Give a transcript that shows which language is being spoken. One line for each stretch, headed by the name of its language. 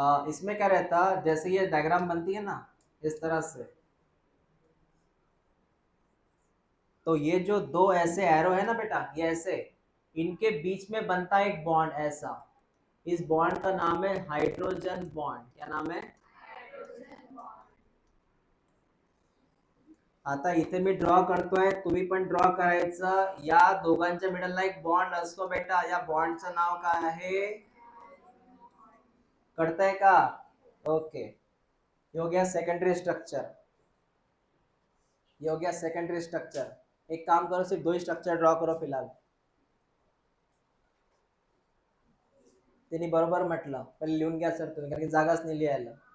Hindi: इसमें क्या रहता, जैसे ये डायग्राम बनती है ना इस तरह से, तो ये जो दो ऐसे एरो है ना बेटा, ये ऐसे, इनके बीच में बनता है एक बॉन्ड ऐसा, इस बॉन्ड का नाम है हाइड्रोजन बॉन्ड। क्या नाम है?
Marathi: आता इथे मी ड्रॉ करतोय, तुम्ही पण ड्रॉ करायचं। या दोघांच्या मिडलला एक बॉन्ड असतो बेटा, या बॉन्डचं नाव काय आहे? कळतंय का?
Hindi: ओके, ये हो गया सेकेंडरी स्ट्रक्चर, ये हो गया सेकेंडरी स्ट्रक्चर। एक काम करो, सिर्फ दो ही स्ट्रक्चर ड्रॉ करो फिलहाल।
Marathi: त्यांनी बरोबर म्हटलं, पहिले लिहून घ्या सर तुम्ही, कारण की जागाच नाही लिहायला।